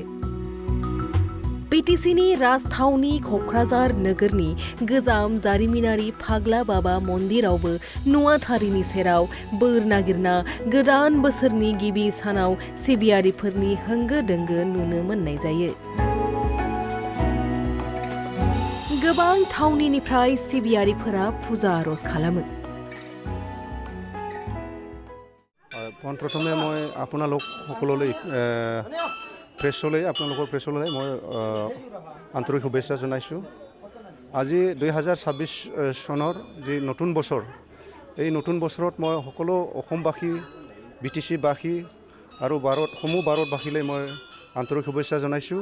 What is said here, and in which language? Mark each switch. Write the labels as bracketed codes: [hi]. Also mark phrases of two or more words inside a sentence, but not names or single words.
[brx] बिटिसिनि राजथावनि क'क्राझार नोगोरनि गोजाम जारिमिनारि फाग्ला बाबा मन्दिरावबो नुवाथारिनि सेराव बोर नागिरना गोदान बोसोरनि गिबि सानाव सिबियारिफोरनि होंगो दोंगो नुनो मोननाय जायो। गोबां थावनिनिफ्राय सिबियारिफोरा फुजा आरज खालामो। [as] প্ৰথমে মই আপোনালোক সকলোলৈ प्रेसলৈ আপোনালোকৰ প্ৰেছলৈ মই আন্তৰিক শুভেচ্ছা জনাইছোঁ। আজি 2026 চনৰ যি নতুন বছৰ এই নতুন বছৰত মই সকলো অসমবাসী বিটিচিবাসী আৰু সমূহ ভাৰতবাসীলৈ মই আন্তৰিক শুভেচ্ছা জনাইছোঁ।